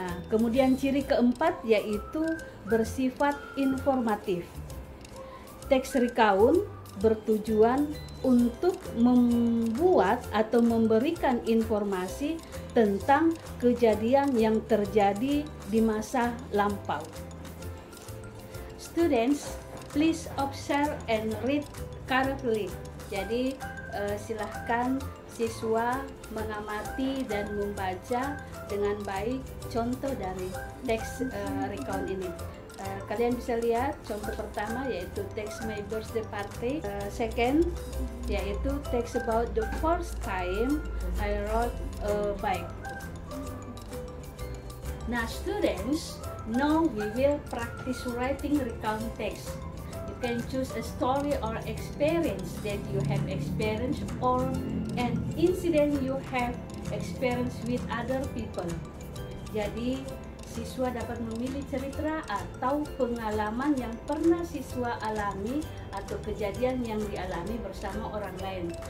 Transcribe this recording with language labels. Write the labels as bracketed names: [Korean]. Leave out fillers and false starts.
[Indonesian] Kemudian ciri keempat yaitu bersifat informatif. Text recount bertujuan untuk membuat atau memberikan informasi tentang kejadian yang terjadi di masa lampau. [English] Students, please observe and read carefully. [Indonesian] Jadi silahkan siswa mengamati dan membaca dengan baik contoh dari text recount ini. Kalian bisa lihat contoh pertama yaitu text my birthday party. [English] Second yaitu text about the first time I rode a bike. Now students, now we will practice writing recount text. You can choose a story or experience that you have experienced or an incident you have experienced with other people. [Indonesian] Jadi siswa dapat memilih cerita atau pengalaman yang pernah siswa alami atau kejadian yang dialami bersama orang lain.